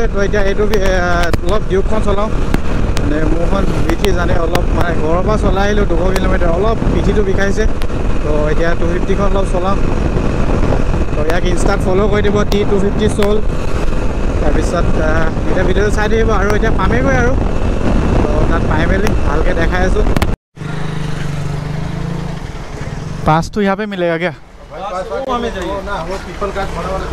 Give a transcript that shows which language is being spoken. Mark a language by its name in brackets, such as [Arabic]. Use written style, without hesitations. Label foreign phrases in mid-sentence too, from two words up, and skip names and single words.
[Assamese] তো এতিয়া এইটো অলপ ডিউকখন চলাওঁ মানে মোৰখন পিঠি জানে অলপ মানে ঘৰৰ পৰা চলাই আহিলোঁ 200 কিলোমিটাৰ অলপ পিঠিটো বিষাইছে তো এতিয়া 250খন অলপ চলাওঁ তো ইয়াক ইনষ্টাত ফ'ল' কৰি দিব T250 চল তাৰপিছত এতিয়া ভিডিঅ'টো চাই থাকিব আৰু এতিয়া পামেগৈ আৰু তো তাত পাই মেলি ভালকৈ দেখাই আছোঁ [Hindi] पास तो यहाँ पे मिलेगा क्या हमें चाहिए ना वो पीपल का बड़ा वाला